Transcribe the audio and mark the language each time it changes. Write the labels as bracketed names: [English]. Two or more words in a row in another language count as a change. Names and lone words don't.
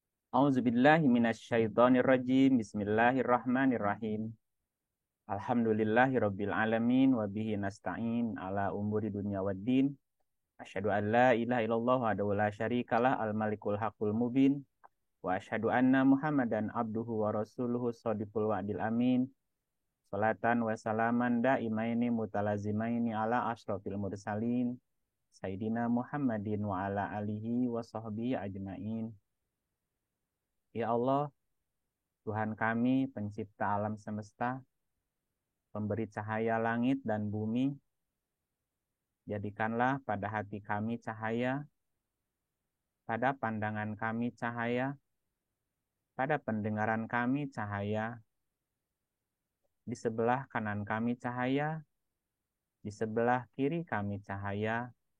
[Arabic] أعوذ بالله من الشيطان الرجيم. بسم الله الرحمن الرحيم. الحمد لله رب العالمين وبه نستعين على أمور الدنيا والدين. أشهد أن لا إله إلا الله ولا شريك له الملك الحق المبين وأشهد أن محمدا عبده ورسوله صادق الوعد الأمين. صلاة وسلاما دائمين متلازمين على أشرف المرسلين سيدنا محمد وعلى آله وصحبه أجمعين. [Indonesian] Ya Allah, Tuhan kami, pencipta alam semesta, pemberi cahaya langit dan bumi, jadikanlah pada hati kami cahaya, pada pandangan kami cahaya, pada pendengaran kami cahaya, di sebelah kanan kami cahaya, di sebelah kiri kami cahaya,